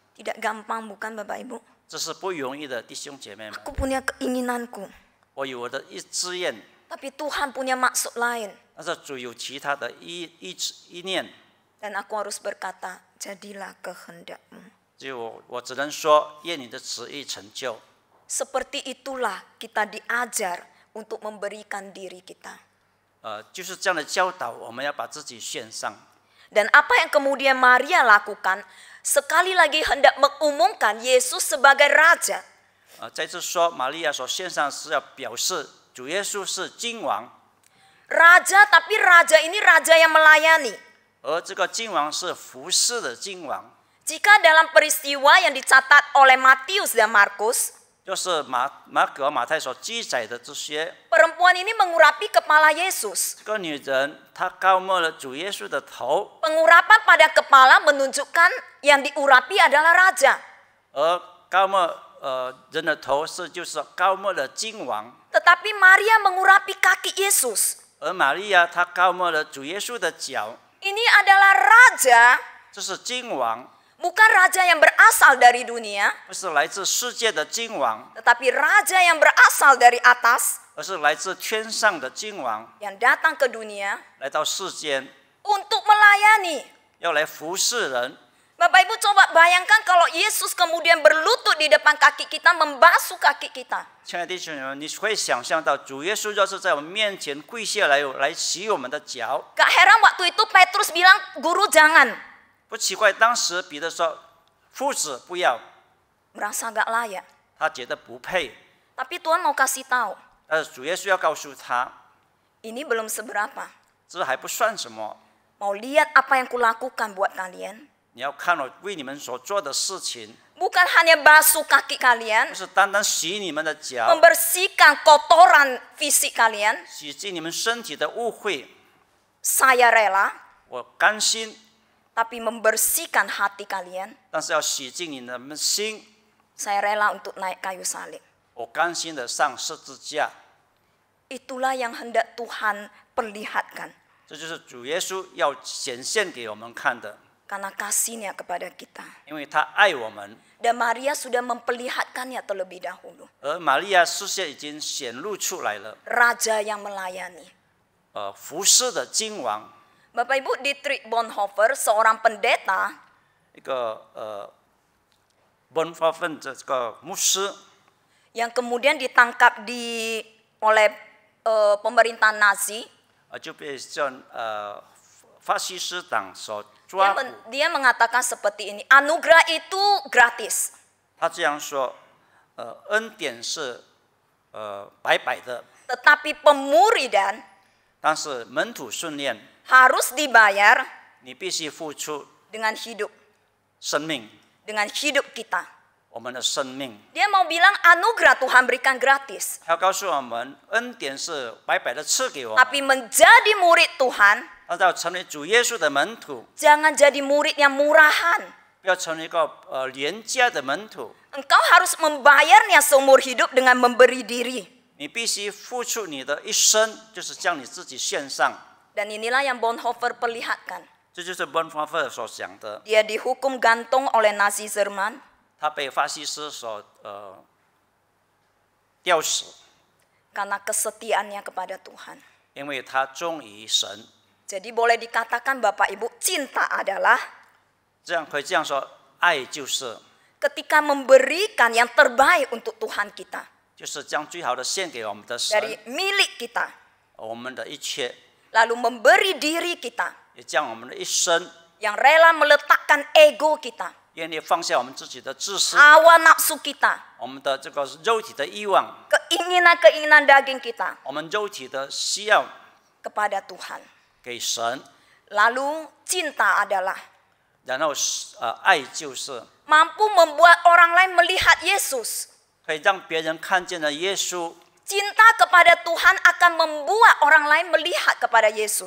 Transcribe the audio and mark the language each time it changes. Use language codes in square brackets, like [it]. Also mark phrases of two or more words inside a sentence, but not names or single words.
[id] Tidak gampang bukan Bapak Ibu? [zh] 这是不容易的，弟兄姐妹们。 [id] Aku punya keinginanku, [zh] 我有我的一志愿， [id] tapi Tuhan punya maksud lain. [zh] 但是主有其他的意念， [id] Dan aku harus berkata, jadilah kehendakmu. [zh] 就我只能说，愿你的旨意成就。 [id] Seperti itulah kita diajar untuk memberikan diri kita. [zh] 就是这样的教导，我们要把自己献上。 [id] Dan apa yang kemudian Maria lakukan, sekali lagi hendak mengumumkan Yesus sebagai Raja. [zh] 再次说，玛利亚所献上是要表示主耶稣是君王， [id] Raja, tapi Raja ini Raja yang melayani. [zh] 而这个君王是服侍的君王。 [id] Jika dalam peristiwa yang dicatat oleh Matius dan Markus, [zh] 就是马可、马太所记载的这些， [id] perempuan ini mengurapi kepala Yesus. [zh] 这个女人她膏抹了主耶稣的头， [id] Pengurapan pada kepala menunjukkan yang diurapi adalah Raja. [zh] 而膏抹人的头就是膏抹了君王， [id] Tetapi Maria mengurapi kaki Yesus. [zh] 而玛利亚她膏抹了主耶稣的脚， [id] Ini adalah Raja, [zh] 这是君王， [id] bukan Raja yang berasal dari dunia, [zh] 不是来自世界的君王， [id] tetapi Raja yang berasal dari atas, [zh] 而是来自天上的君王， [id] yang datang ke dunia [zh] 来到世间， [id] untuk melayani. [zh] 要来服侍人。 [id] Bapak Ibu coba bayangkan kalau Yesus kemudian berlutut di depan kaki kita, membasuh kaki kita. [zh] 亲爱的弟兄们，你会想象到主耶稣要是在我们面前跪下来洗我们的脚， [id] Gak heran waktu itu Petrus bilang, guru jangan. [zh] 不奇怪。当时彼得说：“夫子不要。” [id] Merasa gak layak. [zh] 他觉得不配， [id] Tapi Tuhan mau kasih tahu, [zh] 但是主耶稣要告诉他， [id] ini belum seberapa. [zh] 这还不算什么。 [id] Mau lihat apa yang kulakukan buat kalian? [zh] 你要看我为你们所做的事情， [id] Bukan hanya basuh kaki kalian, [zh] 不是单单洗你们的脚， [id] membersihkan kotoran fisik kalian. [zh] 洗净你们身体的污秽。 [id] Saya rela, [zh] 我甘心， [id] tapi membersihkan hati kalian. [zh] 但是要洗净你们的心。 [id] Saya rela untuk naik kayu salib. [zh] 我甘心的上十字架。 [id] Itulah yang hendak Tuhan perlihatkan. [zh] 这就是主耶稣要显现给我们看的， [id] Karena kasihnya kepada kita. [zh] 因为他爱我们。 [id] Dan Maria sudah memperlihatkannya terlebih dahulu. [zh] 而玛利亚事先已经显露出来了， [id] Raja yang melayani. [zh] 服侍的君王， [id] Bapak Ibu, Dietrich Bonhoeffer, seorang pendeta, [zh] 一个Bonhoeffer 这个牧师， [id] yang kemudian ditangkap oleh pemerintah Nazi. [zh] 就被法西斯党所抓捕。 [id] Dia mengatakan seperti ini, anugerah itu gratis. [zh] 他这样说，恩典是白白的， [id] Tetapi pemuridan [zh] 但是门徒训练， [id] harus dibayar [zh] 你必须付出， [id] dengan hidup. [zh] 生命， [id] dengan hidup kita. [zh] 我们的生命。 [id] Dia mau bilang anugerah Tuhan berikan gratis. [zh] 他告诉我们，恩典是白白的赐给我们， [id] Tapi menjadi murid Tuhan, [zh] 但是要成为主耶稣的门徒， [id] jangan jadi murid yang murahan. [zh] 不要成为一个廉价的门徒。 [id] Engkau harus membayarnya seumur hidup dengan memberi diri. [zh] 你必须付出你的一生，就是将你自己献上。 [id] Dan inilah yang Bonhoeffer perlihatkan. [zh] 这就是 Bonhoeffer 所讲的， [id] Dia dihukum gantung oleh Nazi Jerman [zh] 他被法西斯所吊死， [id] karena kesetiaannya kepada Tuhan. [zh] 因为他忠于神。 [id] Jadi boleh dikatakan Bapak Ibu, cinta adalah [zh] 这样可以这样说，爱就是 [id] ketika memberikan yang terbaik untuk Tuhan kita. [zh] 就是将最好的献给我们的神， [id] Dari milik kita. [zh] 我们的一切， [id] Lalu memberi diri kita. [zh] 也将我们的一生， [id] Yang rela meletakkan ego kita. [zh] 愿意放下我们自己的自私， [id] Hawa nafsu kita. [zh] 我们的这个肉体的欲望， [id] Keinginan-keinginan daging kita. [zh] 我们肉体的需要 [id] Kepada Tuhan. [zh] 给神， [id] Lalu cinta adalah [zh] 然后爱就是 [id] mampu membuat orang lain melihat Yesus. [zh] 可以让别人看见了耶稣。 [id] Cinta kepada Tuhan akan membuat orang lain melihat kepada Yesus.